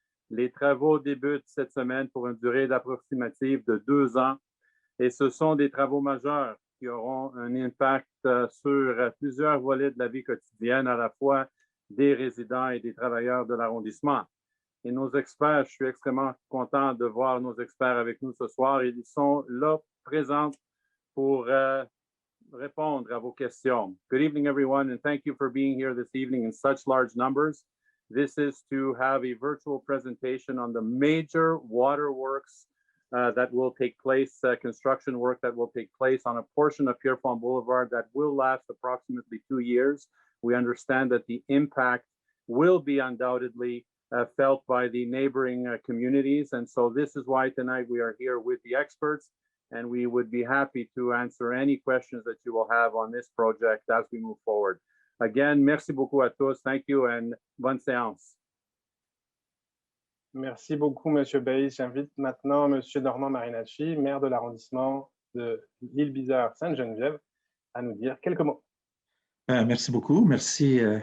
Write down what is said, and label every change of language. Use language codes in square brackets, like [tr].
[fr] Les travaux débutent cette semaine pour une durée approximative de 2 ans et ce sont des travaux majeurs qui auront un impact sur plusieurs volets de la vie quotidienne, à la fois des résidents et des travailleurs de l'arrondissement. Et nos experts, je suis extrêmement content de voir nos experts avec nous ce soir. Ils sont là, présents pour répondre à vos questions. [en] Good evening, everyone, and thank you for being here this evening in such large numbers. This is to have a virtual presentation on the major waterworks that will take place, construction work that will take place on a portion of Pierrefonds Boulevard that will last approximately 2 years. We understand that the impact will be undoubtedly felt by the neighboring communities. And so this is why tonight we are here with the experts, and we would be happy to answer any questions that you will have on this project as we move forward. [fr] Again, merci beaucoup à tous. [en] Thank you and [fr] bonne séance. Merci beaucoup, Monsieur Bays. J'invite maintenant Monsieur Normand Marinacci, maire de l'arrondissement de l'Île-Bizarre-Sainte-Geneviève, à nous dire quelques mots. Merci beaucoup. Merci.